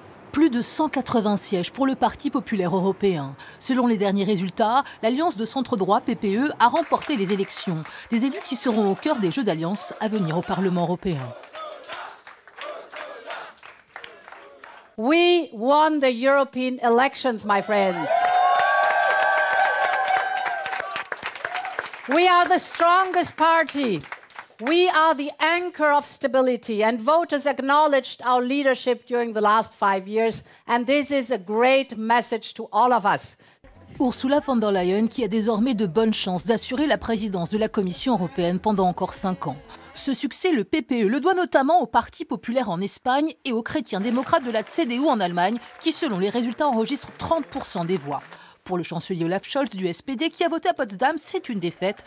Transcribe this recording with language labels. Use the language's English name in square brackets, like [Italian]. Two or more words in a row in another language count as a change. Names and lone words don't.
[French] Plus de 180 sièges pour le Parti populaire européen. Selon les derniers résultats, l'alliance de centre-droit PPE a remporté les élections. Des élus qui seront au cœur des jeux d'alliance à venir au Parlement européen. [English] We won the European elections, my friends. We are the strongest party. We are the anchor of stability, and voters acknowledged our leadership during the last 5 years, and this is a great message to all of us. [French] Ursula von der Leyen qui a désormais de bonnes chances d'assurer la présidence de la Commission européenne pendant encore 5 ans. Ce succès, le PPE le doit notamment au Parti populaire en Espagne et aux chrétiens démocrates de la CDU en Allemagne qui, selon les résultats, enregistrent 30% des voix. Pour le chancelier Olaf Scholz du SPD qui a voté à Potsdam, c'est une défaite.